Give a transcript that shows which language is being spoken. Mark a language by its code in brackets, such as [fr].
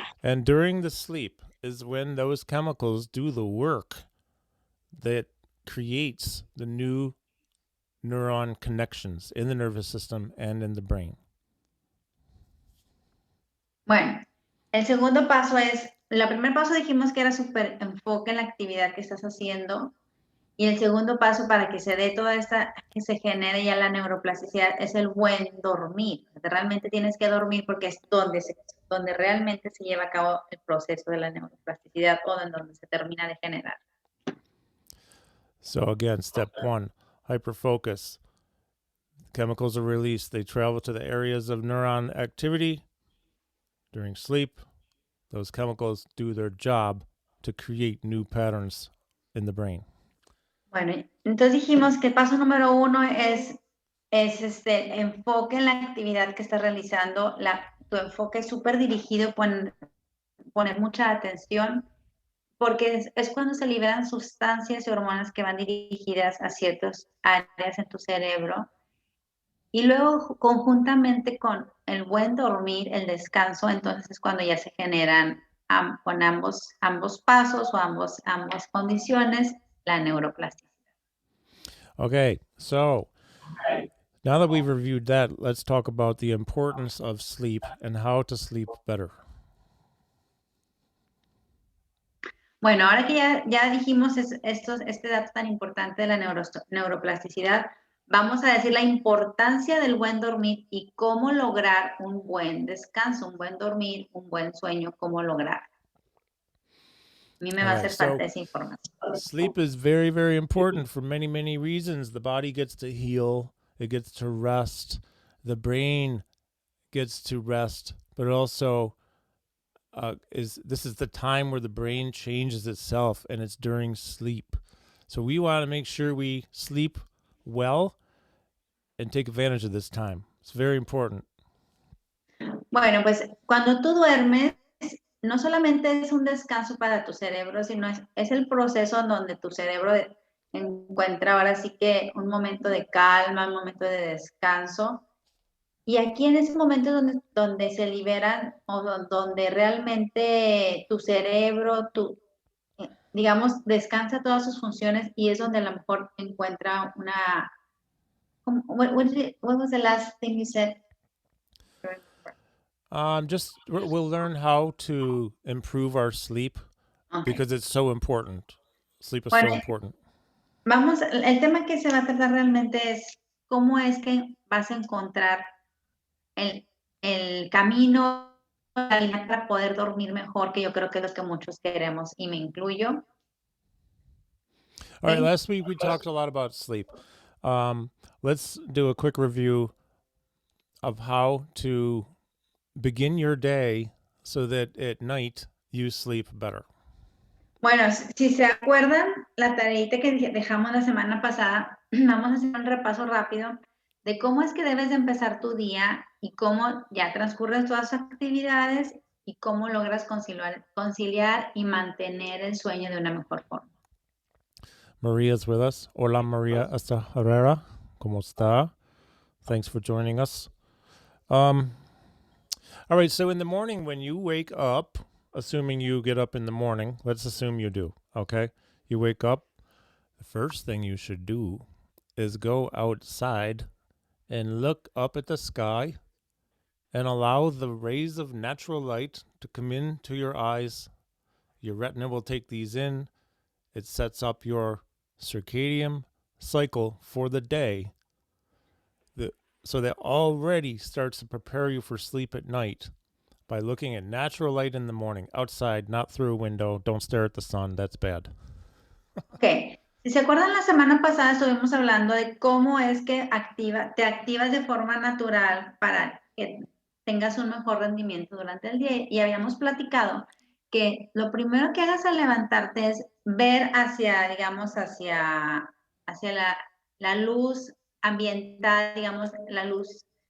[en] And during the sleep is when those chemicals do the work that creates the new neuron connections in the nervous system and in the brain. [es] Bueno, el segundo paso es, el primer paso dijimos que era súper enfoque en la actividad que estás haciendo, y el segundo paso para que se dé toda esta, que se genere ya la neuroplasticidad, es el buen dormir. Realmente tienes que dormir porque es donde realmente se lleva a cabo el proceso de la neuroplasticidad o en donde se termina de generar. [en] So again, step 1, hyperfocus. Chemicals are released. They travel to the areas of neuron activity. During sleep, those chemicals do their job to create new patterns in the brain. [es] Bueno, entonces dijimos que el paso número 1 es enfoque en la actividad que estás realizando, tu enfoque es súper dirigido, poner mucha atención, porque es cuando se liberan sustancias y hormonas que van dirigidas a ciertas áreas en tu cerebro. Y luego, conjuntamente con el buen dormir, el descanso, entonces es cuando ya se generan con ambos pasos o ambas condiciones la neuroplasticidad. [en] Okay, so now that we've reviewed that, let's talk about the importance of sleep and how to sleep better. [es] Bueno, ahora que ya dijimos este dato tan importante de la neuroplasticidad, vamos a decir la importancia del buen dormir y cómo lograr un buen descanso, un buen dormir, un buen sueño, cómo lograr. A mí me va a hacer falta esa información. [en] Sleep is very, very important for many, many reasons. The body gets to heal, it gets to rest, the brain gets to rest, but also this is the time where the brain changes itself, and it's during sleep. So we want to make sure we sleep well and take advantage of this time. It's very important. [es] Bueno, pues cuando tú duermes, no solamente es un descanso para tu cerebro, sino es el proceso en donde tu cerebro encuentra ahora sí que un momento de calma, un momento de descanso. Y aquí en ese momento donde se liberan o donde realmente tu cerebro, digamos, descansa todas sus funciones, y es donde a lo mejor encuentra una... [en] What was the last thing you said? We'll learn how to improve our sleep, because it's so important. Sleep is so important. [es] El tema que se va a tratar realmente es cómo es que vas a encontrar el camino para poder dormir mejor, que yo creo que es lo que muchos queremos, y me incluyo. [en] All right, last week we talked a lot about sleep. Let's do a quick review of how to begin your day so that at night you sleep better. [es] Bueno, si se acuerdan, la tareita que dejamos la semana pasada, vamos a hacer un repaso rápido de cómo es que debes de empezar tu día y cómo ya transcurren todas tus actividades y cómo logras conciliar y mantener el sueño de una mejor forma. [en] Maria's with us. [es] Hola, Maria hasta Herrera. ¿Cómo está? [en] Thanks for joining us. All right, so in the morning when you wake up, assuming you get up in the morning, let's assume you do, okay? You wake up, the first thing you should do is go outside and look up at the sky and allow the rays of natural light to come into your eyes. Your retina will take these in. It sets up your circadian cycle for the day. So that already starts to prepare you for sleep at night by looking at natural light in the morning, outside, not through a window. Don't stare at the sun. That's bad. [es] Ok, si se acuerdan, la semana pasada estuvimos hablando de cómo es que te activas de forma natural para que tengas un mejor rendimiento durante el día. Y habíamos platicado que lo primero que hagas al levantarte es ver hacia, digamos, hacia la luz ambiental, digamos, la luz.